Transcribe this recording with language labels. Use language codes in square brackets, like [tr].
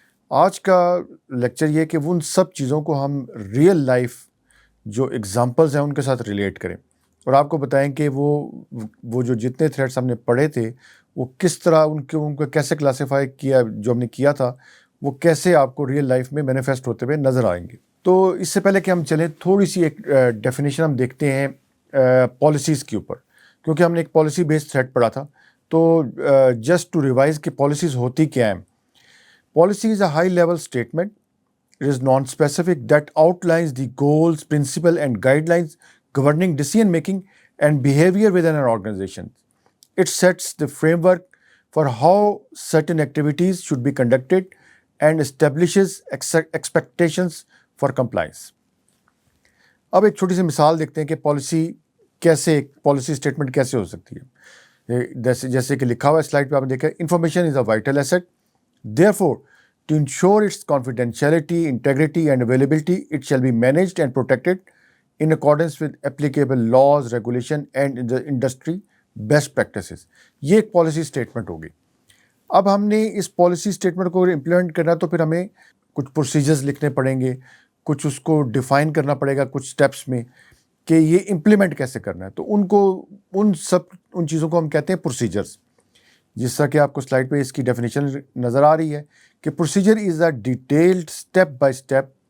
[ur] آج کا لیکچر یہ کہ ان سب چیزوں کو ہم ریئل لائف جو ایگزامپلز ہیں ان کے ساتھ ریلیٹ کریں اور آپ کو بتائیں کہ وہ جو جتنے تھریٹس ہم نے پڑھے تھے وہ کس طرح ان کو کیسے کلاسیفائی کیا، جو ہم نے کیا تھا وہ کیسے آپ کو ریئل لائف میں مینیفیسٹ ہوتے ہوئے نظر آئیں گے۔ تو اس سے پہلے کہ ہم چلیں، تھوڑی سی ایک ڈیفینیشن ہم دیکھتے ہیں پالیسیز کے اوپر، کیونکہ ہم نے ایک پالیسی بیسڈ تھریٹ پڑھا تھا۔ تو جسٹ ٹو ریوائز کہ پالیسیز ہوتی کیا ہیں۔ [en] Policy is a high-level statement. It is non-specific that outlines the goals, principles, and guidelines governing decision-making and behavior within an organization. It sets the framework for how certain activities should be conducted and establishes expectations for compliance. [ur] اب ایک چھوٹی سی مثال دیکھتے ہیں کہ policy statement کیسے ہو سکتی ہے۔ جیسے کہ لکھا ہوا ہے سلائڈ پہ، آپ نے دیکھا، [en] Information is a vital asset. Therefore, to ensure its confidentiality, integrity, and availability, it shall be managed and protected in accordance with applicable laws, regulation, and industry best practices. [ur] یہ ایک پالیسی اسٹیٹمنٹ ہوگی۔ اب ہم نے اس policy statement کو implement کرنا تو پھر ہمیں کچھ پروسیجرز لکھنے پڑیں گے، کچھ اس کو ڈیفائن کرنا پڑے گا کچھ اسٹیپس میں کہ یہ امپلیمنٹ کیسے کرنا ہے۔ تو ان چیزوں کو ہم کہتے ہیں پروسیجرز۔ جس طرح کہ آپ کو سلائڈ پہ اس کی ڈیفینیشن نظر آ رہی ہے کہ [en] procedure is a detailed step by step